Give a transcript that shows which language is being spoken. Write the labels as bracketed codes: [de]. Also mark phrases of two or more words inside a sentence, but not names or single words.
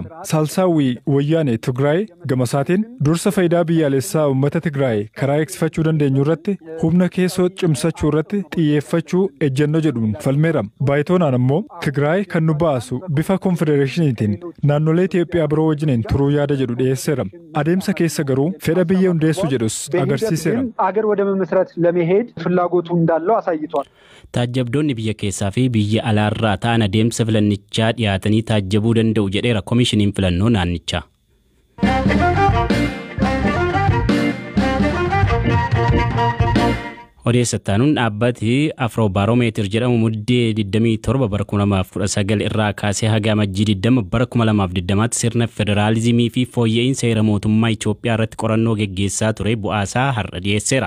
[om] Salsaawii Wayyaanee Tigraay gama isaatiin dursa faayidaa biyyaalessaa uummata Tigraay karaa eegsifachuu dandeenyu irratti humna keessoo cimsachuu irratti xiyyeeffachuu ejjennoo jedhuun falmeera. Baayitoonaan immoo Tigraay kan nu baasu bifa konfedereeshiniitiin naannolee Itoophiyaa biroo wajjiniin turuu yaada jedhu dhiyeesseera. Adeemsa keessa garuu fedha biyya hundeessuu jedhus agarsiiseera. [am] አገር ወደ መመስረት ለመሄድ ፍላጎቱ እንዳለው አሳይቷል። [om] ታጀብዶonni biyya keessaa fi biyya alaarraa ta'an adeemsa filannichaa dhiyaatanii taajjabuu danda'u jedheera komishiniin filannoo naannichaa. Odeessataanuun dhaabbati Afrobaaromeetir jedhamu muddee 27 bara 2019 irraa kaasee haga amajjii 20 bara 2020tti sirna federaalizimii fi fooyya'insa seera mootummaa Itoophiyaa irratti qorannoo geggeessaa ture bu'aasaa har'a dhiyeesseera.